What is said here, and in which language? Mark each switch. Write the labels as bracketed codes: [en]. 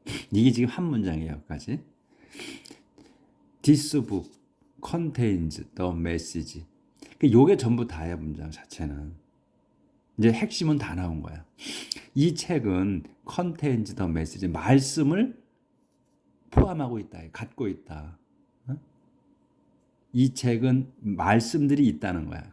[ko] 이게 지금 한 문장이에요, 여기까지. [en] This book contains the message. [ko] 요게 전부 다야, 문장 자체는. 이제 핵심은 다 나온 거야. 이 책은 [en] contains the message, [ko] 말씀을 포함하고 있다, 갖고 있다. 이 책은 말씀들이 있다는 거야.